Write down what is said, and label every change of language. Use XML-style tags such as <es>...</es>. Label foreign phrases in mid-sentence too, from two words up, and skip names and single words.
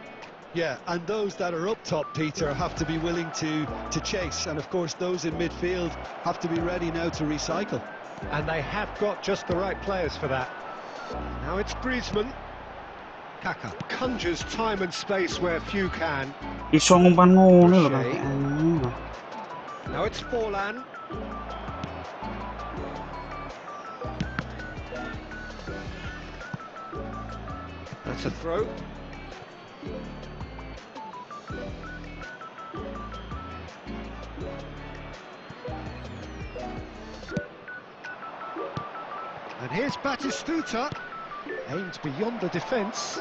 <en>Yeah, and those that are up top, Peter, have to be willing to chase, and of course those in midfield have to be ready now to recycle. And they have got just the right players for that. Now it's Griezmann. Kaká conjures time and space where few can.</en> <jv>Iso ngumpan ngono lho Pak.</jv> <en>Now it's Forlan. That's a throw. And here's Batistuta, aimed beyond the defence.</en>